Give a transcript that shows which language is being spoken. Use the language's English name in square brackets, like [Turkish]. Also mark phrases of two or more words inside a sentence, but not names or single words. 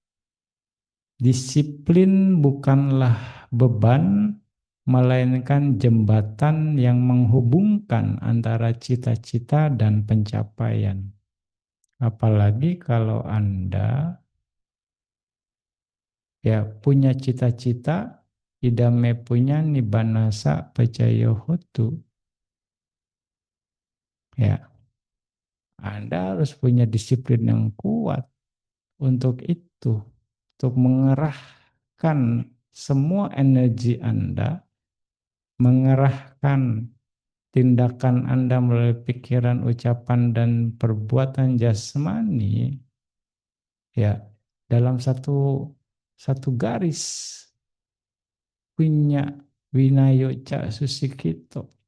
[Indonesian] Disiplin bukanlah beban, melainkan jembatan yang menghubungkan antara cita-cita dan pencapaian. Apalagi kalau Anda ya punya cita-cita, [Pali] idame punya nibanasa pacayo hotu, [Indonesian] ya Anda harus punya disiplin yang kuat untuk itu, untuk mengerahkan semua energi Anda, mengerahkan tindakan Anda melalui pikiran, ucapan, dan perbuatan jasmani, ya dalam satu garis punya [Pali] winayoca susikito.